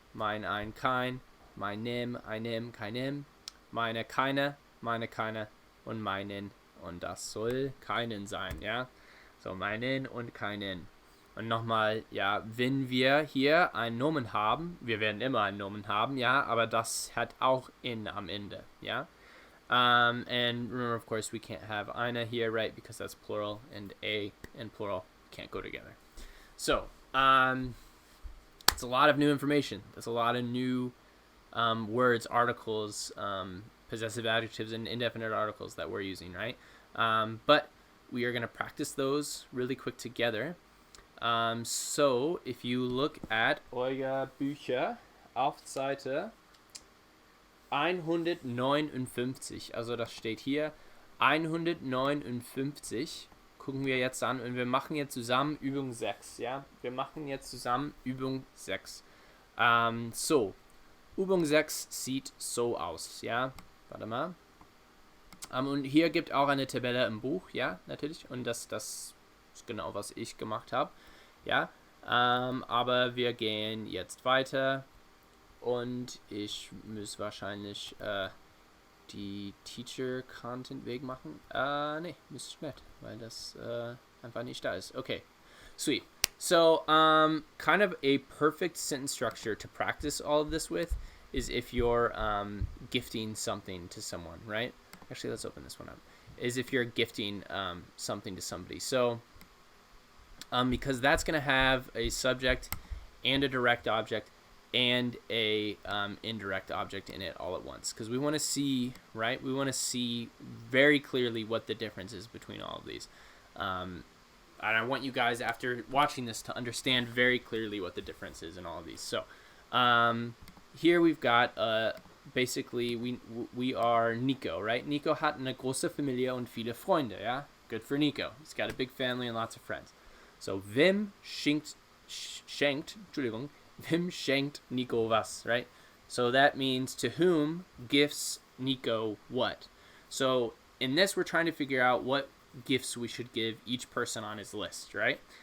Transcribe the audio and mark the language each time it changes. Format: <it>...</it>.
<de>Mein, ein, kein. Meinem, einem, keinem. Meine, keine. Meine, keine. Und meinen. Und das soll keinen sein, ja. So, meinen und keinen. Und nochmal, ja, wenn wir hier einen Nomen haben, wir werden immer einen Nomen haben, ja, aber das hat auch in am Ende, ja.</de> <en>And remember, of course, we can't have eine here, right, because that's plural, and a and plural can't go together. So, it's a lot of new information. There's a lot of new words, articles, possessive adjectives, and indefinite articles that we're using, right? But we are going to practice those really quick together. So, if you look at</en> <de>euer Bücher auf Seite 159, also das steht hier 159, gucken wir jetzt an und wir machen jetzt zusammen Übung 6, ja? Wir machen jetzt zusammen Übung 6. So, Übung 6 sieht so aus, ja? Warte mal. Und hier gibt auch eine Tabelle im Buch, ja, natürlich. Und das ist genau, was ich gemacht habe, ja. Aber wir gehen jetzt weiter. Und ich muss wahrscheinlich die Teacher-Content wegmachen. Nee, müsste ich nicht, weil das einfach nicht da ist.</de> <en>Okay, sweet. So, kind of a perfect sentence structure to practice all of this with is if you're gifting something to someone, right? Actually, let's open this one up. Is if you're gifting something to somebody. So, because that's going to have a subject and a direct object and a indirect object in it all at once, because we want to see, right? We want to see very clearly what the difference is between all of these. And I want you guys, after watching this, to understand very clearly what the difference is in all of these. So, here we've got, basically, we are Nico, right?</en> <de>Nico hat eine große Familie und viele Freunde, yeah?</de> <en>Good for Nico. He's got a big family and lots of friends. So,</en> <de>wem schenkt Nico was,</de> <en>right? So that means to whom gifts Nico what? So in this, we're trying to figure out what gifts we should give each person on his list, right?</en>